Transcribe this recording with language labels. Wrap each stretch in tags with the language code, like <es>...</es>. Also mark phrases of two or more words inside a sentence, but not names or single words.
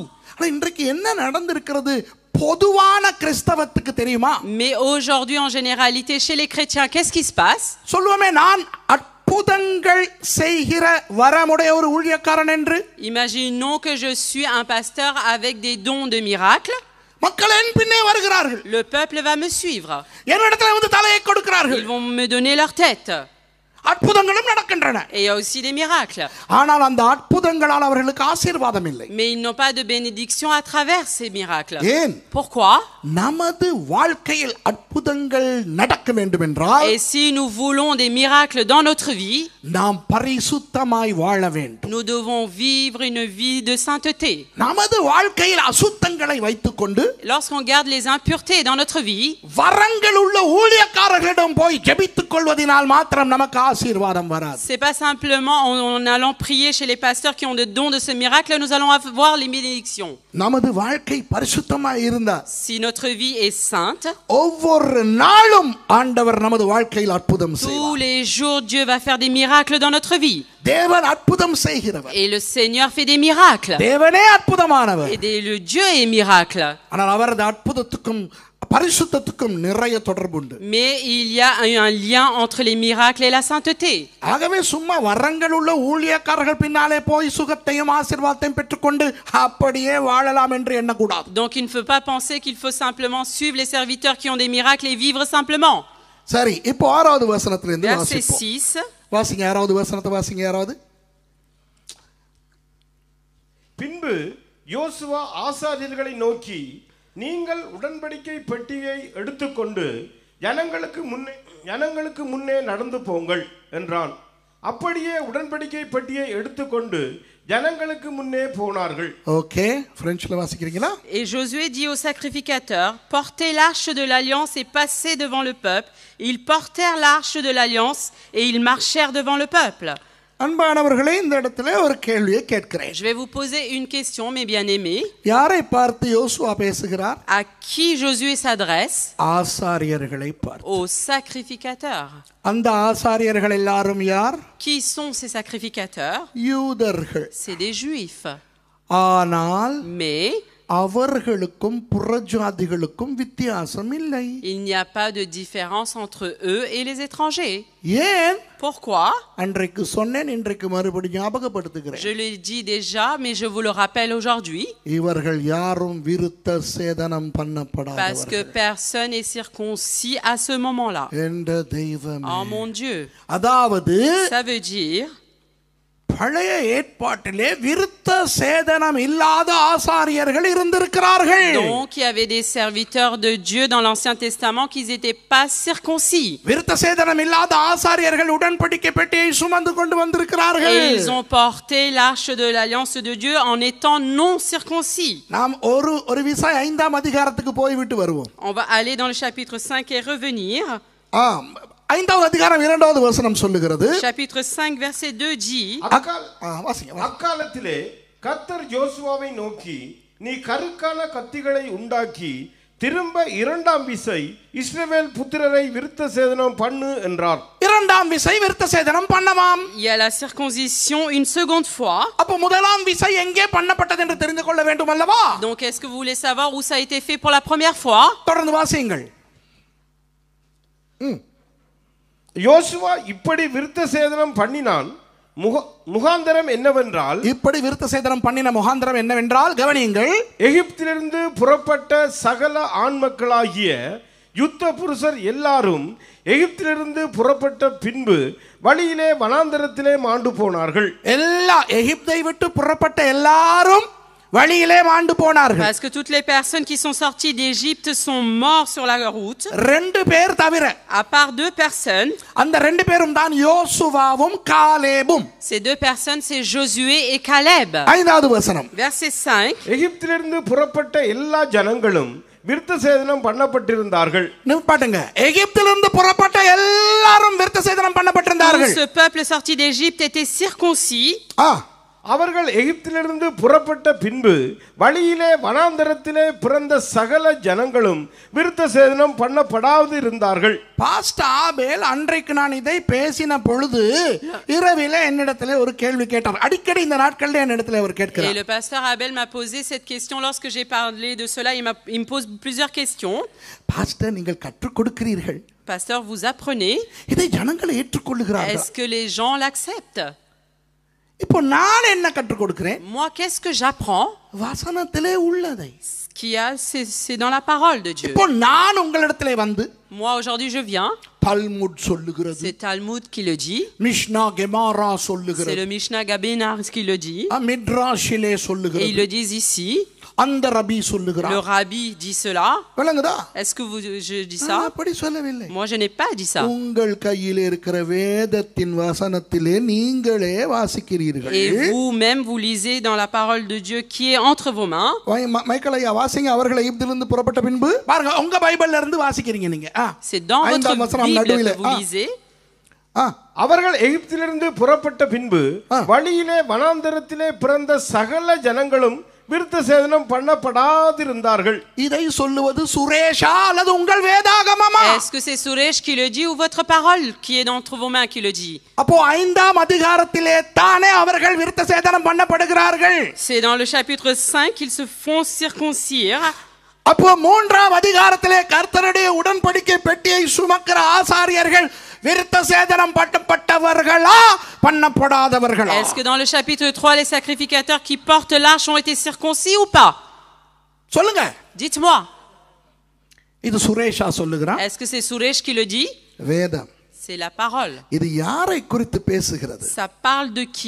<ta>ஆனா இன்றைக்கு என்ன நடந்திருக்கிறது பொதுவான கிறிஸ்தவத்துக்கு தெரியுமா?</ta> <fr>Mais aujourd'hui, en généralité, chez les chrétiens, qu'est-ce qui se passe?</fr> <ta>சொல்லுவோமே நான் அற்புதங்கள் செய்கிற வரமுடைய ஒரு ஊழியக்காரன் என்று.</ta> <fr>Imaginons que je suis un pasteur avec des dons de miracles.</fr> <ta>மக்கள் என் பின்னே வருகிறார்கள்.</ta> <fr>Le peuple va me suivre.</fr> <ta>என்னிடத்தில் வந்து தலையை கொடுக்கிறார்கள்.</ta> <fr>Ils vont me donner leur tête.</fr> <ta>அற்புதங்களும் நடக்கின்றன.</ta> <fr>Et il y a aussi des miracles.</fr> <ta>ஆனால் அந்த அற்புதங்களால் அவர்களுக்கு ஆசீர்வாதம் இல்லை.</ta> <fr>Mais ils n'ont pas de bénédiction à travers ces miracles.</fr> <ta>ஏன்?</ta> <fr>Pourquoi?</fr> <ta>நமது வாழ்க்கையில் அற்புதங்கள் நடக்க வேண்டும் என்றால்</ta> <fr>Et si nous voulons des miracles dans notre vie,</fr> <ta>நாம் பரிசுத்தமாய் வாழ வேண்டும்.</ta> <fr>nous devons vivre une vie de sainteté.</fr> <ta>நமது வாழ்க்கையில் அசுத்தங்களை வைத்துக்கொண்டு</ta> <fr>Lorsqu'on garde les impuretés dans notre vie,</fr> <ta>வரங்கள் உள்ள ஊழியக்காரர்களிடம் போய் ஜெபித்துக் கொள்வதினால் மாத்திரம் நமக்கு ஆசீர்வாதம் வராது.</ta> <fr>c'est pas simplement en allant prier chez les pasteurs qui ont des dons de ce miracle, nous allons avoir les bénédictions.</fr> <ta>நமது வாழ்க்கை பரிசுத்தமாய் இருந்தால்</ta> <fr>Si notre vie est sainte,</fr> <ta>ஒவ்வொரு நாளும் ஆண்டவர் நமது வாழ்க்கையில் அற்புதம்</ta> <fr>tous</fr> <ta>செய்வார்.</ta> <fr>les jours Dieu va faire des miracles dans notre vie.</fr> <ta>தேவன் அற்புதம் செய்கிறவர்.</ta> <fr>Et le Seigneur fait des miracles.</fr> <ta>தேவனே அற்புதமானவர்.</ta> <fr>Et le Dieu est miracle.</fr> <ta>ஆனால் அவரது அற்புதத்துக்கும் பரிசுத்தத்துக்கும் நிறைய தொடர்பு உண்டு.</ta> <fr>Mais il y a un lien entre les miracles et la sainteté.</fr> <ta>ஆகவே சும்மா வரங்கள் உள்ள ஊழியக்காரர்கள் பின்னாலே போய் சுகத்தையும் ஆசீர்வாதத்தையும் பெற்றுக்கொண்டு அப்படியே வாழலாம் என்று எண்ணக்கூடாது.</ta> <fr>Donc il ne faut pas penser qu'il faut simplement suivre les serviteurs qui ont des miracles et vivre simplement.</fr> <ta>சரி, இப்போ 6வது வசனத்திலிருந்து</ta> <fr>Verset</fr> <ta>வாசிப்போம்.</ta> <fr>6.</fr> <ta>வாசிங்க 6வது வசனத்தை வாசிங்க யாராவது. பின்பு யோசுவா ஆசாரியர்களை நோக்கி, நீங்கள் உடன்படிக்கை பெட்டியை எடுத்துக்கொண்டு ஜனங்களுக்கு முன்னே நடந்து போங்கள் என்றான். அப்படியே உடன்படிக்கை பெட்டியை எடுத்துக்கொண்டு ஜனங்களுக்கு முன்னே போனார்கள். ஓகே, பிரெஞ்சில் வாசிக்கிறீங்களா?</ta> <fr>Et Josué dit aux sacrificateurs, portez l'arche de l'alliance et passez devant le peuple. Ils portèrent l'arche de l'alliance et ils marchèrent devant le peuple.</fr> <ta>அன்பானவர்களே, இந்த இடத்துல ஒரு கேள்வியை கேட்கிறேன்.</ta> <fr>Je vais vous poser une question, mes bien-aimés.</fr> <ta>யாரை பார்த்து யோசுவா பேசுகிறார்?</ta> <fr>À qui Josué s'adresse?</fr> <ta>ஆசாரியர்களை பார்த்து.</ta> <fr>Aux sacrificateurs.</fr> <ta>அந்த ஆசாரியர்கள் எல்லாரும் யார்?</ta> <fr>Qui sont ces sacrificateurs?</fr> <ta>யூதர்கள்.</ta> <fr>C'est des juifs.</fr> <ta>ஆனால்</ta> <fr>Mais</fr> <ta>அவர்களுக்கும் புறஜாதிகளுக்கும் வித்தியாசம் இல்லை.</ta> <fr>il n'y a pas de différence entre eux et les étrangers.</fr> <ta>ஏன்?</ta> <fr>Pourquoi?</fr> <ta>அன்றைக்கு சொன்னேன், இன்றைக்கு மறுபடியும் ஞாபகப்படுத்துகிறேன்.</ta> <fr>Je l'ai dit déjà, mais je vous le rappelle aujourd'hui.</fr> <ta>இவர்கள் யாரும் விருத்த சேதனம்</ta> <fr>Parce que</fr> <ta>பண்ணப்படாதவர்கள்.</ta> <fr>personne n'est circoncis à ce moment-là.</fr> <ta>என்ற தெய்வமே.</ta> <fr>Oh mon Dieu.</fr> <ta>அதாவது</ta> <fr>Ça veut dire,</fr> <ta>பழைய ஏற்பாட்டிலே விருத்த சேதனம் இல்லாத ஆசாரியர்கள் இருந்திருக்கிறார்கள்.</ta> <fr>donc il y avait des serviteurs de Dieu dans l'Ancien Testament qui n'étaient pas circoncis.</fr> <ta>விருத்த சேதனம் இல்லாத ஆசாரியர்கள் உடன்படிக்கை பெட்டியை சுமந்து கொண்டு வந்திருக்கிறார்கள்.</ta> <fr>Et ils ont porté l'arche de l'alliance de Dieu en étant non circoncis.</fr> <ta>நாம் ஒரு விசை 5ஆம் அதிகாரத்துக்கு போய்விட்டு வருவோம்.</ta> <fr>On va aller dans le chapitre 5 et revenir.</fr> <ta>5வது அதிகாரம் 2வது வசனம் சொல்லுகிறது.</ta> <fr>Chapitre 5 verset 2 dit,</fr> <ta>அக்காலத்திலே கர்த்தர் யோசுவாவை நோக்கி, நீ கருக்கான கத்திகளை உண்டாக்கி திரும்ப 2ஆம் விசை இஸ்ரவேல் புத்திரரை விருத்த சேதனம் பண்ணு என்றார். 2ஆம் விசை விருத்த சேதனம் பண்ணவாம்.</ta> <fr>il y a la circoncision une seconde fois.</fr> <ta>அப்ப முதலாம் விசை எங்கே பண்ணப்பட்டது என்று தெரிந்து கொள்ள வேண்டும் அல்லவா?</ta> <fr>Donc est-ce que vous voulez savoir où ça a été fait pour la première fois?</fr> <ta>தொடர்ந்து வாசியுங்கள். யோசுவா இப்படி விருத்த சேதனம் பண்ணினான். முகாந்தரம் என்னவென்றால், இப்படி விருத்த சேதனம் பண்ணின முகாந்தரம் என்னவென்றால், கவனியுங்கள், எகிப்திலிருந்து புறப்பட்ட சகல ஆண் மக்களாகிய யுத்த புருஷர் எல்லாரும் எகிப்திலிருந்து புறப்பட்ட பின்பு வழியிலே வனாந்தரத்திலே மாண்டு போனார்கள். எல்லா எகிப்தை விட்டு புறப்பட்ட எல்லாரும் வழியிலே மாண்டு போனார்கள்.</ta> <fr>Parce que toutes les personnes qui sont sorties d'Égypte sont mortes sur la route.</fr> <ta>2 பேர் தவிர,</ta> <fr>à part 2 personnes.</fr> <ta>அந்த 2 பேரும் தான் யோசுவாவும் காலேபும்.</ta> <fr>Ces 2 personnes, c'est Josué et Caleb.</fr> <ta>5வது வசனம்.</ta> <fr>Verset 5.</fr> <ta>எகிப்திலிருந்து புறப்பட்ட எல்லா ஜனங்களும் விருத்த சேதனம் பண்ணப்பட்டிருந்தார்கள். நிப்பாட்டுங்க. எகிப்திலிருந்து புறப்பட்ட எல்லாரும் விருத்த சேதனம் பண்ணப்பட்டிருந்தார்கள்.</ta> <fr>Ce peuple sorti d'Égypte était circoncis.</fr> <ta>அவர்கள் எகிப்திலிருந்து புறப்பட்ட பின்பு வழியிலே வனாந்தரத்திலே பிறந்த சகல ஜனங்களும் விருத்த சேதனம் பண்ணப்படாது இருந்தார்கள். பாஸ்டர் ஆபேல் அன்றைக்கு நான் இதை பேசின பொழுது இரவிலே என்னிடத்திலே ஒரு கேள்வி கேட்டார். அடிக்கடி இந்த நாட்களில் என்னிடத்திலே அவர் கேட்கிறார்.</ta> <fr>Et le pasteur Abel m'a posé cette question lorsque j'ai parlé de cela. Il me pose plusieurs questions.</fr> <ta>பாஸ்டர், நீங்கள் கற்றுக் கொடுக்கிறீர்கள்,</ta> <fr>Pasteur, vous apprenez.</fr> <ta>இதை ஜனங்கள் ஏற்றுக்கொள்ளுகிறார்கள்.</ta> <fr>Est-ce que les gens l'acceptent?</fr> <ta>இப்போ நான் என்ன கற்றுக் கொடுக்கிறேன்?</ta> <fr>Moi, qu'est-ce que j'apprends?</fr> <ta>வசனத்திலே உள்ளதை.</ta> <fr>C'est dans la parole de Dieu.</fr> <ta>இப்போ நான் உங்களிடத்திலே வந்து,</ta> <fr>Moi, aujourd'hui, je viens.</fr> <ta>தல்முட் சொல்லுகிறது,</ta> <fr>C'est Talmud qui le dit.</fr> <ta>மிஷ்னா கெமாரா</ta> <fr>C'est</fr> <ta>சொல்லுகிறது,</ta> <fr>le Mishnah Gabenar qui le dit.</fr> <ta>மிட்ராஷிலே</ta> <fr>Et</fr> <ta>சொல்லுகிறது,</ta> <fr>ils le disent ici.</fr> <ta>அந்த ரபி</ta> <fr>Le</fr> <ta>சொல்லுகிறார்.</ta> <fr>rabbi dit cela.</fr> <ta>விளங்குதா?</ta> <fr>Est-ce que je dis</fr> <ta>நான்</ta> <fr>ça?</fr> <ta>அப்படி சொல்லவில்லை.</ta> <fr>Moi, je n'ai pas dit ça.</fr> <ta>உங்கள் கையில் இருக்கிற வேதத்தின் வசனத்திலே நீங்களே வாசிக்கிறீர்கள்.</ta> <fr>Et vous-même, vous lisez dans la parole de Dieu qui est entre vos mains.</fr> <ta>மைக்கேல் ஐயா வாசிங்க. அவர்கள் எகிப்திலிருந்து புறப்பட்ட பின்பு பாருங்க, உங்க பைபிள்ல இருந்து வாசிக்கிறீங்க நீங்க.</ta> <fr>C'est dans votre Bible que vous lisez.</fr> <ta>அவர்கள் எகிப்திலிருந்து புறப்பட்ட பின்பு வழியிலே வனாந்தரத்திலே பிறந்த சகல ஜனங்களும் விருத்த சேதனம் பண்ணப்படாதிருந்தார்கள். இதை சொல்லுவது சுரேஷா அல்லது உங்கள் வேதாகமமா?</ta> <fr>Est-ce que c'est Suresh qui le dit ou votre parole qui est entre vos mains qui le dit?</fr> <ta>அப்போ 5ஆம் அதிகாரத்திலே தானே அவர்கள் விருத்த சேதனம் பண்ணப்படுகிறார்கள்.</ta> <fr>C'est dans le chapitre 5 qu'ils se font circoncire.</fr> <ta>அப்போ 3ஆம் அதிகாரத்திலே கர்த்தருடைய உடன்படிக்கை பெட்டியை சுமக்கிற ஆசாரியர்கள் விருத்த சேதனம் பண்ணப்பட்டவர்களா பண்ணப்படாதவர்களா?</ta> <fr>Est-ce que dans le chapitre 3 les sacrificateurs qui portent l'arche ont été circoncis ou pas?</fr> <ta>சொல்லுங்க.</ta> <fr>Dites-moi.</fr> <ta>இது சுரேஷா சொல்லுகிறார்.</ta> <fr>Est-ce que c'est Suresh qui le dit?</fr> <ta>வேதம்.</ta> <fr>C'est la parole.</fr> <ta>இது யாரை குறித்து பேசுகிறது?</ta> <fr>Ça parle de qui?</fr>